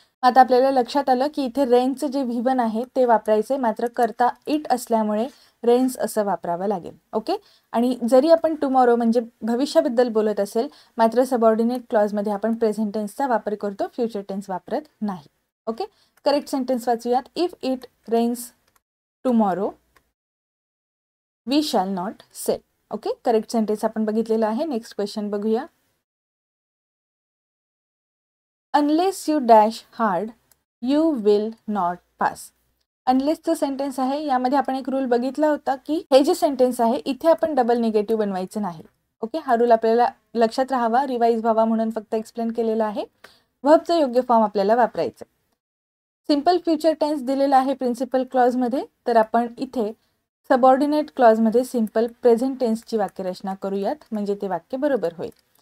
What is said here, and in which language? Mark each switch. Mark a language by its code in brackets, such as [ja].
[mr] आता आपल्याला लक्षात आलं की इथे रेनचं जे V1 आहे ते वापरायचे, मात्र कर्ता इट असल्यामुळे रेन्स असं वापरावं लागेल। ओके, आणि जरी आपण टुमॉरो म्हणजे भविष्याबद्दल बोलत असेल, मात्र सबऑर्डिनेट क्लॉजमध्ये आपण प्रेझेंट टेन्सचा वापर करतो, फ्युचर टेन्स वापरत नाही। Okay, correct sentence वाचूयात। [en] If it rains tomorrow we shall not sail. [mr] Okay, correct sentence आपण बघितलेला आहे। नेक्स्ट क्वेश्चन बघूया। [en] Unless you dash hard you will not pass. [mr] अनलेसचं sentence आहे, यामध्ये आपण एक रूल बघितला होता की हे जे सेंटेन्स आहे इथे आपण डबल निगेटिव्ह बनवायचं नाही। ओके, हा रूल आपल्याला लक्षात राहावा, रिवाइज व्हावा म्हणून फक्त एक्सप्लेन केलेला आहे। व्हर्बचं योग्य फॉर्म आपल्याला वापरायचं। सिंपल फ्युचर टेन्स दिलेला आहे प्रिन्सिपल क्लॉजमध्ये, तर आपण इथे सबऑर्डिनेट क्लॉजमध्ये सिंपल प्रेझेंट टेन्सची वाक्यरचना करूयात, म्हणजे ते वाक्य बरोबर होईल।